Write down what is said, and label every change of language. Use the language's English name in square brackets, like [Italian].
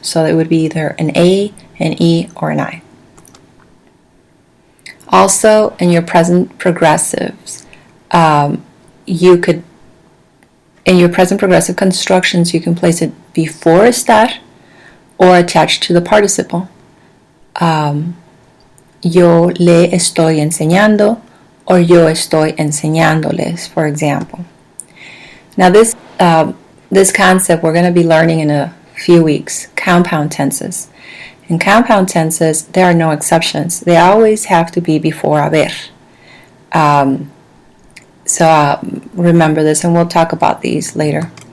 [English] So it would be either an A, an E, or an I. Also, in your present progressives, you could, in your present progressive constructions, you can place it before estar or attached to the participle. [Spanish] Yo le estoy enseñando or yo estoy enseñándoles, for example. [English] Now this concept we're going to be learning in a few weeks, compound tenses. In compound tenses, there are no exceptions. They always have to be before haber. So remember this, and we'll talk about these later.